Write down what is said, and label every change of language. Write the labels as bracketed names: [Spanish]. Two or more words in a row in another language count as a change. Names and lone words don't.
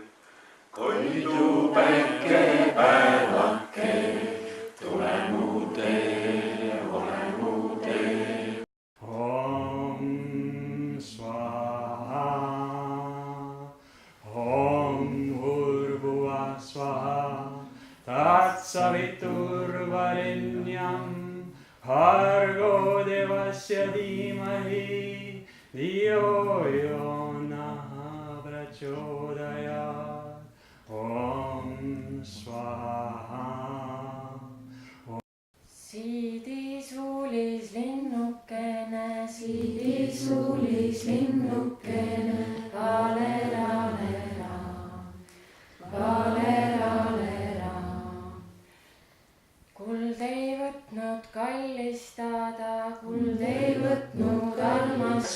[Estonian] Koidu päike päevake, tule mu teele, ole mu teel. [Sanskrit] ॐ स्वाहा, ॐ भुवः स्वाहा, तत्सवितुर्वरेण्यम्. भर्गो देवस्य धीमहि धियो यो नः प्रचोदयात्. ॐ स्वाहा. [Estonian] Siidisuulis linnukene, siidisuulis linnukene, kaleralera, kaleralera. Kuld ei võtnud kallistada, kuld ei võtnud armastada.